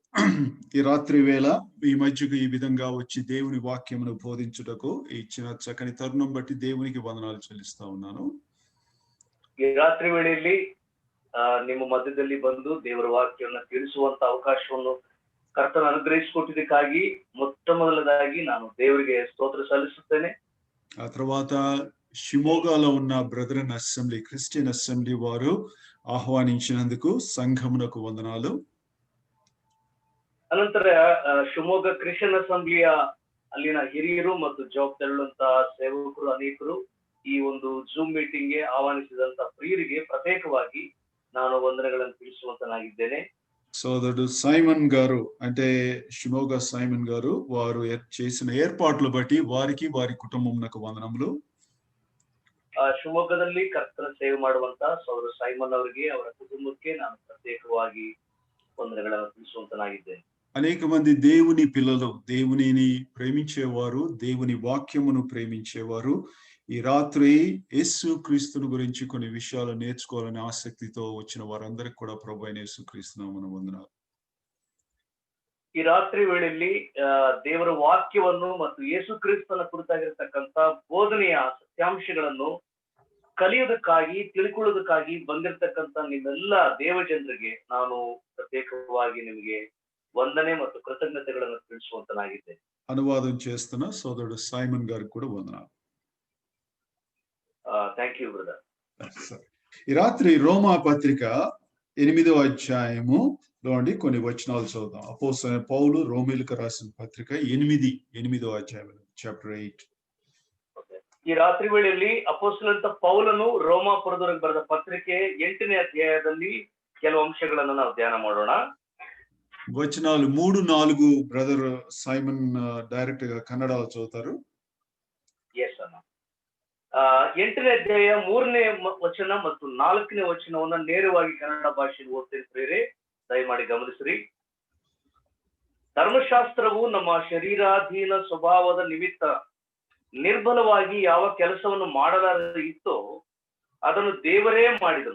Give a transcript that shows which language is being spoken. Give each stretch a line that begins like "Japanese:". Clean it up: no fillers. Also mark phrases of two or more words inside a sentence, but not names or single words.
Telugu: ఈ రాత్రి వేళ ఈ మధ్యకు ఈ విధంగా వచ్చి దేవుని వాక్యమును బోధించుటకు ఇచ్చిన చక్కని తరుణం బట్టి దేవునికి వందనాలు చెల్లిస్తా ఉన్నాను.
Kannada: ಈ ರಾತ್ರಿ ವೇಳೆಯಲ್ಲಿ ನಿಮ್ಮ ಮಧ್ಯದಲ್ಲಿ ಬಂದು ದೇವರ ವಾಕ್ಯವನ್ನು ತಿಳಿಸುವಂತ ಅವಕಾಶವನ್ನು ಕರ್ತನ ಅನುಗ್ರಹಿಸಿಕೊಟ್ಟಿದ್ದಕ್ಕಾಗಿ ಮೊಟ್ಟ ಮೊದಲದಾಗಿ ನಾನು ದೇವರಿಗೆ ಸ್ತೋತ್ರ ಸಲ್ಲಿಸುತ್ತೇನೆ.
Telugu: ఆ తర్వాత షిమోగాలో ఉన్న బ్రదరన్ అసెంబ్లీ క్రిస్టియన్ అసెంబ్లీ వారు ఆహ్వానించినందుకు సంఘమునకు వందనాలు.
Kannada: ಅನಂತರ ಶಿವಮೊಗ್ಗ ಕ್ರಿಶ್ಚಿಯನ್ ಅಸೆಂಬ್ಲಿಯ ಅಲ್ಲಿನ ಹಿರಿಯರು ಮತ್ತು ಜವಾಬ್ದಾರಿಯುಳ್ಳಂತಹ ಸೇವಕರು ಅನೇಕರು ಈ ಒಂದು ಜೂಮ್ ಮೀಟಿಂಗ್ಗೆ ಆಹ್ವಾನಿಸಿದಂತ ಪ್ರಿಯರಿಗೆ ಪ್ರತ್ಯೇಕವಾಗಿ ನಾನು ವಂದನೆಗಳನ್ನು ತಿಳಿಸುವಂತನಾಗಿದ್ದೇನೆ.
Telugu: సోదరుడు సైమన్ గారు అంటే షిమోగా సైమన్ గారు వారు చేసిన ఏర్పాట్లు బట్టి వారికి వారి కుటుంబమునకు వందనములు.
Kannada: ಶಿವಮೊಗ್ಗದಲ್ಲಿ ಕರ್ತನ ಸೇವೆ ಮಾಡುವಂತ ಸೋದರ ಸೈಮನ್ ಅವರಿಗೆ ಅವರ ಕುಟುಂಬಕ್ಕೆ ನಾನು ಪ್ರತ್ಯೇಕವಾಗಿ ವಂದನೆಗಳನ್ನು ತಿಳಿಸುವಂತನಾಗಿದ್ದೇನೆ.
Telugu: అనేక మంది దేవుని పిల్లలు దేవునిని ప్రేమించేవారు దేవుని వాక్యమును ప్రేమించేవారు ఈ రాత్రి యేసు క్రీస్తుని గురించి కొన్ని విషయాలు నేర్చుకోవాలని ఆసక్తితో వచ్చిన వారందరికీ కూడా ప్రభువైన యేసు క్రీస్తు నామమున వందనాలు.
Kannada: ಈ ರಾತ್ರಿ ವೇಳೆಯಲ್ಲಿ ದೇವರ ವಾಕ್ಯವನ್ನು ಮತ್ತು ಯೇಸು ಕ್ರಿಸ್ತನ ಕುರಿತಾಗಿರ್ತಕ್ಕಂಥ ಬೋಧನೆಯ ಸತ್ಯಾಂಶಗಳನ್ನು ಕಲಿಯೋದಕ್ಕಾಗಿ ತಿಳ್ಕೊಳ್ಳೋದಕ್ಕಾಗಿ ಬಂದಿರತಕ್ಕಂಥ ನಿಮ್ಮೆಲ್ಲ ದೇವಜನರಿಗೆ ನಾನು ಪ್ರತ್ಯೇಕವಾಗಿ ನಿಮಗೆ ವಂದನೆ ಮತ್ತು ಕೃತಜ್ಞತೆಗಳನ್ನು ತಿಳಿಸುವಂತನಾಗಿದ್ದೇನೆ.
Telugu: అనువాదం చేస్తున్న సోదరుడు సైమన్ గారికి కూడా వందనాలు.
English: Thank you brother.
Telugu: ఈ రాత్రి రోమా పత్రిక 8వ అధ్యాయములోని కొన్ని వచనాలు చదువుదాం. అపోస్తలుడైన పౌలు రోమీయులకు రాసిన పత్రిక 8వ అధ్యాయం చాప్టర్ 8.
Kannada: ಈ ರಾತ್ರಿ ವೇಳೆಯಲ್ಲಿ ಅಪೊಸ್ತಲನಾದ ಪೌಲನು ರೋಮಾಪುರದವರಿಗೆ ಬರೆದ ಪತ್ರಿಕೆ 8ನೇ ಅಧ್ಯಾಯದಲ್ಲಿ ಕೆಲವು ಅಂಶಗಳನ್ನು ನಾವು ಧ್ಯಾನ ಮಾಡೋಣ.
Telugu: వచనాలు 3, 4 బ్రదర్ సైమన్ డైరెక్ట్ గా కన్నడలో చదువుతారు.
Kannada: ಎಸ್ ಅಣ್ಣ. 8ನೇ ಅಧ್ಯಾಯ 3ನೇ ವಚನ ಮತ್ತು 4ನೇ ವಚನವನ್ನ ನೇರವಾಗಿ ಕನ್ನಡ ಭಾಷೆಯಲ್ಲಿ ಓದ್ತಿರ್ತೀರಿ, ದಯಮಾಡಿ ಗಮನಿಸ್ರಿ. ಧರ್ಮಶಾಸ್ತ್ರವು ನಮ್ಮ ಶರೀರಾಧೀನ ಸ್ವಭಾವದ ನಿಮಿತ್ತ ನಿರ್ಬಲವಾಗಿ ಯಾವ ಕೆಲಸವನ್ನು ಮಾಡಲಾರದೆ ಇತ್ತೋ ಅದನ್ನು ದೇವರೇ ಮಾಡಿದನು.